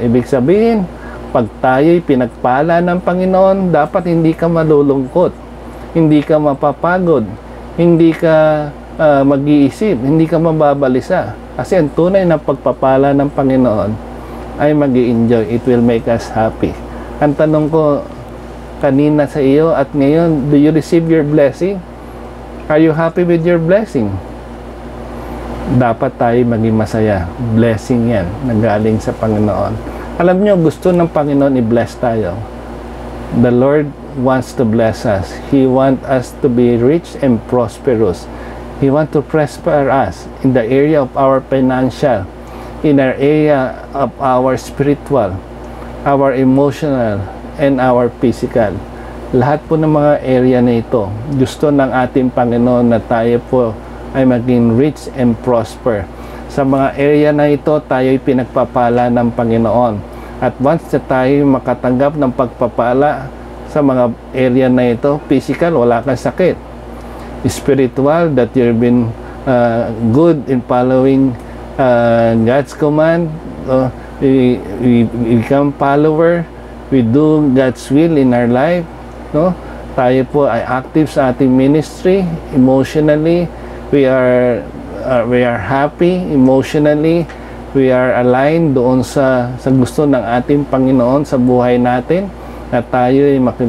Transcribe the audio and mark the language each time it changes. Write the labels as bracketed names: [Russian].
[Filipino] Ibig sabihin, pag tayo'y pinagpala ng Panginoon, dapat hindi ka malulungkot, hindi ka mapapagod, hindi ka mag-iisip, hindi ka mababalisa. Kasi ang tunay na pagpapala ng Panginoon ay mag-i-enjoy. [English] It will make us happy. [Filipino] Ang tanong ko kanina sa iyo at ngayon, [English] do you receive your blessing? Are you happy with your blessing? [Filipino] Dapat tayo maging masaya. Blessing yan, nanggaling sa Panginoon. Alam nyo, gusto ng Panginoon i-bless tayo. [English] The Lord wants to bless us. He wants us to be rich and prosperous. He wants to prosper us in the area of our financial, in our area of our spiritual, our emotional, and our physical. [Filipino] Lahat po ng mga area na ito, gusto ng ating Panginoon na tayo po ay maging [English] rich and prosper. [Filipino] Sa mga area na ito, tayo ay pinagpapala ng Panginoon. At once na tayo makatanggap ng pagpapala sa mga area na ito, physical, wala kang sakit. [English] Spiritual, that you've been good in following God's command. We become follower. We do God's will in our life. No? [Filipino] Tayo po ay active sa ating ministry. [English] Emotionally, we are happy. [Filipino] Emotionally, [English] we are aligned [Filipino] doon sa gusto ng ating Panginoon sa buhay natin, na tayo ay